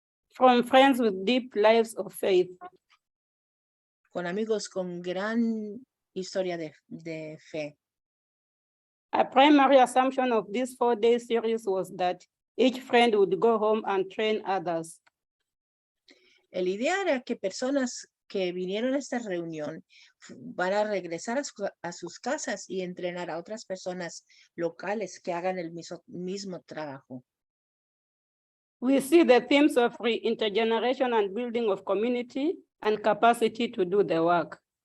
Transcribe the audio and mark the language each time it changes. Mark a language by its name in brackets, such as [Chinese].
[English] From friends with deep lives of faith. [Spanish] Con amigos con gran historia de fe. [English] A primary assumption of this 4-day series was that each friend would go home and train others. [Spanish] La idea era que personas que vinieron a esta reunión van a regresar a sus casas y entrenar a otras personas locales que hagan el mismo trabajo. [English] We see the themes of intergeneration and building of community and capacity to do the work.